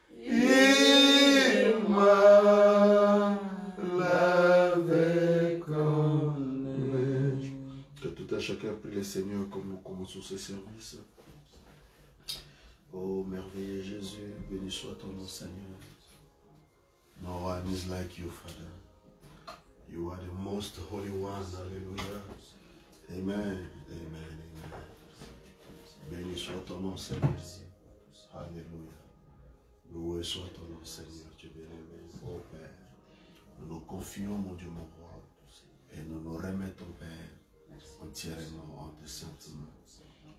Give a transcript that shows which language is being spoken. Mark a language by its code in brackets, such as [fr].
[fr] Il m'a lavé comme neige. Que tout à chacun prie le Seigneur comme nous commençons ce service. Oh merveilleux Jésus, béni soit ton nom Seigneur. [en] No one is like you, Father. You are the most holy one. [fr] Alléluia. Amen. Amen. Amen. Béni soit ton nom Seigneur. Alléluia. Loué soit ton nom, Seigneur, Dieu bien-aimé. Oh Père, nous nous confions, mon Dieu, mon roi, et nous nous remettons, Père, entièrement en tes saintes mains.